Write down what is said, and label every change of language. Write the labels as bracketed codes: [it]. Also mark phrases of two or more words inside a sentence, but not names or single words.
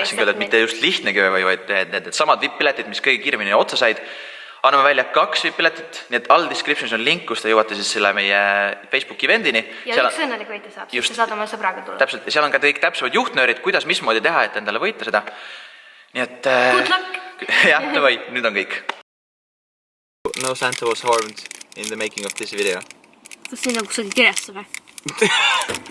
[et] Tahtsin öelda, et mitte just lihtne giveaway, vaid need samad VIP-piletid, mis kõige kiiremini otsa said. Anname välja 2 VIP-piletit, nii et all descriptionis on link, kus te jõuate siis selle meie Facebooki eventini. Ja üks õnnelik võita saab, siis te saad oma sõbraga tulla. Täpselt, ja seal on ka kõik täpsemad juhtnöörid, kuidas, mismoodi teha, et endale võita seda. Nii et... [en] Good luck! [et] Jah, või, nüüd on kõik. [en] No Santa was harmed in the making of this video. [et] Kas siin on kusagil kirjas või?